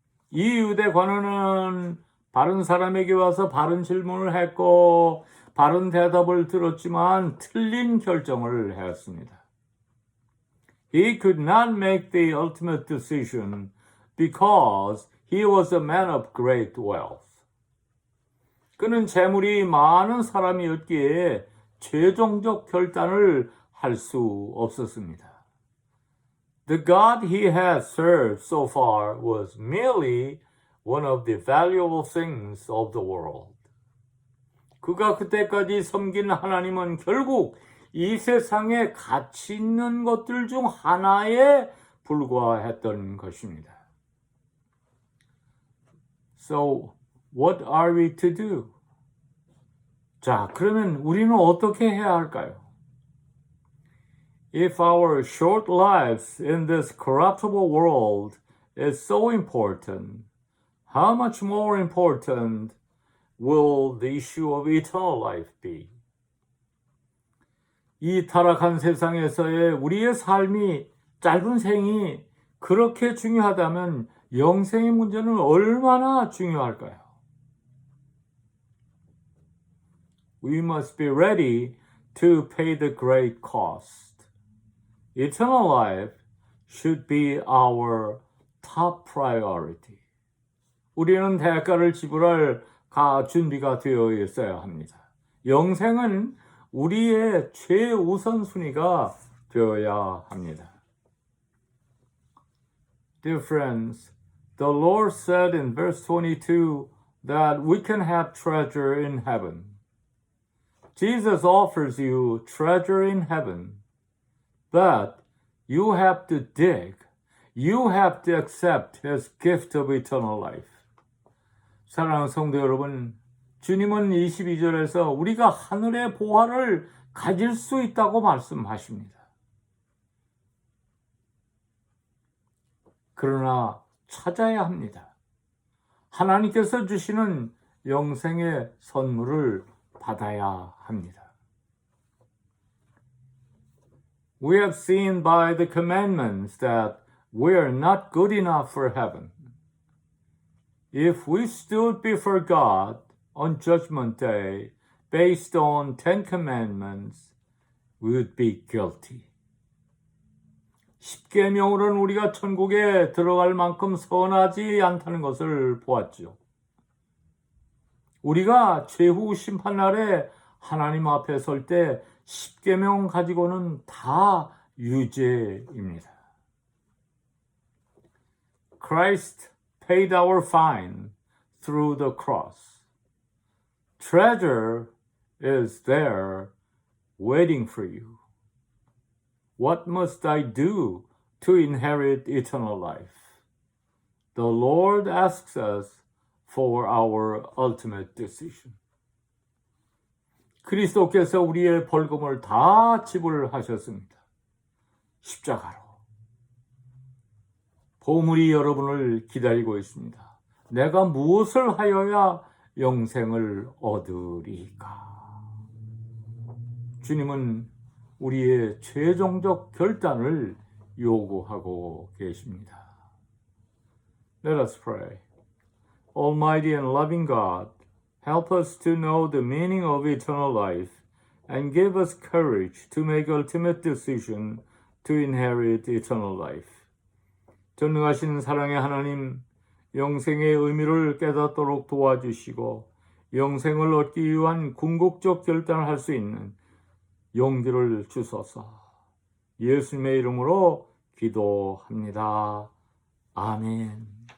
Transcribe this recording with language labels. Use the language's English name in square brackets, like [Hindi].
[Korean] 이 유대 관원은 바른 사람에게 와서 바른 질문을 했고 바른 대답을 들었지만 틀린 결정을 했습니다. [English] He could not make the ultimate decision because he was a man of great wealth. [Korean] 그는 재물이 많은 사람이었기에 최종적 결단을 할 수 없었습니다. [English] The God he had served so far was merely one of the valuable things of the world. [Korean] 그가 그때까지 섬긴 하나님은 결국 이 세상에 가치 있는 것들 중 하나에 불과했던 것입니다. [English] So, what are we to do? [Korean] 자, 그러면 우리는 어떻게 해야 할까요? [English] If our short lives in this corruptible world is so important, how much more important will the issue of eternal life be? [Korean] 이 타락한 세상에서의 우리의 삶이 짧은 생이 그렇게 중요하다면 영생의 문제는 얼마나 중요할까요? [English] We must be ready to pay the great cost. Eternal life should be our top priority. [Korean] 우리는 대가를 지불할 준비가 되어 있어야 합니다. 영생은 우리의 최우선순위가 되어야 합니다. [English] Dear friends, the Lord said in verse 22 that we can have treasure in heaven. Jesus offers you treasure in heaven, but you have to dig. You have to accept His gift of eternal life. [Korean] 사랑하는 성도 여러분, 주님은 22절에서 우리가 하늘의 보화를 가질 수 있다고 말씀하십니다. 그러나 찾아야 합니다. 하나님께서 주시는 영생의 선물을 받아야 합니다. [English] We have seen by the commandments that we are not good enough for heaven. If we stood before God on Judgment Day based on 10 commandments, we would be guilty. [Korean] 십계명으로는 우리가 천국에 들어갈 만큼 선하지 않다는 것을 보았죠. 우리가 최후 심판날에 하나님 앞에 설 때 십계명 가지고는 다 유죄입니다. [English] Christ paid our fine through the cross. Treasure is there waiting for you. What must I do to inherit eternal life? The Lord asks us for our ultimate decision. [Korean] 그리스도께서 우리의 벌금을 다 지불하셨습니다. 십자가로. 보물이 여러분을 기다리고 있습니다. 내가 무엇을 하여야 영생을 얻으리까? 주님은 우리의 최종적 결단을 요구하고 계십니다. [English] Let us pray. Almighty and loving God, help us to know the meaning of eternal life and give us courage to make ultimate decision to inherit eternal life. [Korean] 전능하신 사랑의 하나님, 영생의 의미를 깨닫도록 도와주시고 영생을 얻기 위한 궁극적 결단을 할 수 있는 용기를 주소서. 예수님의 이름으로 기도합니다. 아멘.